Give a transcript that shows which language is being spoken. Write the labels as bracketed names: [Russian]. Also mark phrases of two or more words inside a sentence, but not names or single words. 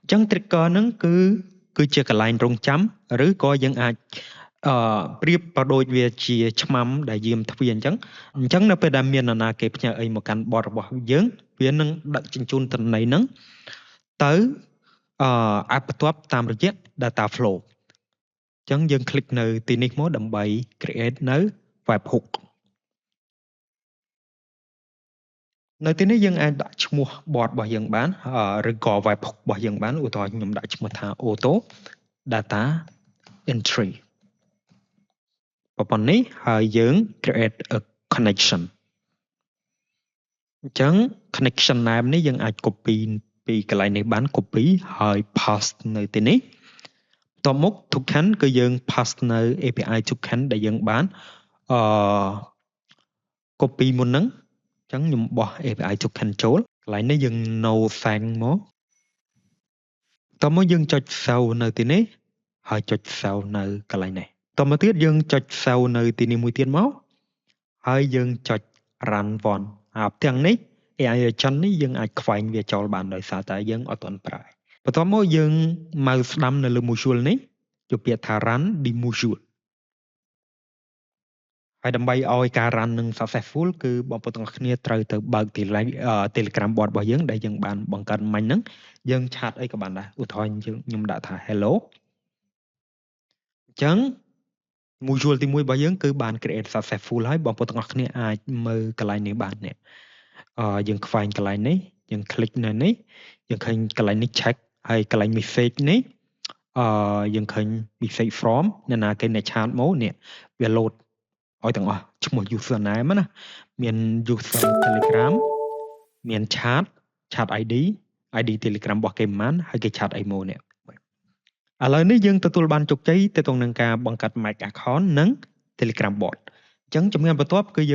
[Khmer] ញ្ចឹង trigger ហ្នឹងគឺជាកន្លែងរងចាំឬក៏យើងអាចប្រៀបប្រដូចវាជាឆ្មាំដែលយាមទ្វារអញ្ចឹងនៅពេលដែលមាននរណាគេផ្ញើអីមកកាន់ bot របស់យើងវានឹងដឹកជញ្ជូនទិន្នន័យហ្នឹងទៅapp បន្ទាប់តាមរយៈ [English] data flow [Khmer] អញ្ចឹងយើងคลิกនៅទីនេះមកដើម្បី create នៅ webhook នៅទីនេះយើងអាចដាក់ឈ្មោះ bot របស់យើងបានឬក៏ webhook របស់យើងបានឧទាហរណ៍ខ្ញុំដាក់ឈ្មោះថា [English] auto data entry [Khmer] ប្រព័ន្ធនេះហើយយើង [English] create a connection [Khmer] អញ្ចឹង [English] connection name [Khmer] នេះយើងអាច copy ពីកន្លែងនេះបាន copy ហើយ paste នៅទីនេះបន្ទាប់មក token គឺយើង paste នៅ [English] API token [Khmer] ដែលយើងបាន copy មុនហ្នឹងអញ្ចឹងខ្ញុំបោះ [English] API token [Khmer] ចូលកន្លែងនេះយើង [English] no thank [Khmer] មកតោះមកយើងចុច save នៅទីនេះហើយចុច save នៅកន្លែងនេះតោះមកទៀតយើងចុច save នៅទីនេះមួយទៀតមកហើយយើងចុច [English] run one [Khmer] ផ្ទាំងនេះ [English] AI agent [Khmer] នេះយើងអាចខ្វែងវាចោលបានដោយសារតែយើងអត់ទាន់ប្រើបន្ទាប់មកយើងម៉ៅស្ដាំនៅលើ module នេះយកពាក្យថា [English] run the module [Khmer] ហើយដើម្បីឲ្យការ run នឹង successful គឺបងប្អូនទាំងអស់គ្នាត្រូវទៅបើក Telegram bot របស់យើងដែលយើងបានបង្កើតមិញហ្នឹងយើងឆាតអីក៏បានដែរឧទាហរណ៍ខ្ញុំដាក់ថា hello អញ្ចឹង module ទី1របស់យើងគឺបាន [English] create successful [Khmer] ហើយបងប្អូនទាំងអស់គ្នាអាចមើលកន្លែងនេះបាន នេះយើងខ្វែងកន្លែងនេះយើង click នៅនេះយើងឃើញកន្លែងនេះ check ហើយកន្លែង message នេះយើងឃើញ [English] message from [Khmer] អ្នកណាគេអ្នកឆាតមកនេះវា load ឲ្យទាំងអស់ឈ្មោះ username ណាមាន user Telegram មាន [English] chat ID [Khmer] Telegram របស់គេប៉ុន្មានហើយគេឆាតអីមកនេះឥឡូវនេះយើងទទួលបានជោគជ័យទៅក្នុងនឹងការបង្កើត [English] Mac account [Khmer] និង Telegram bot អញ្ចឹងជំហានបន្ទាប់គឺ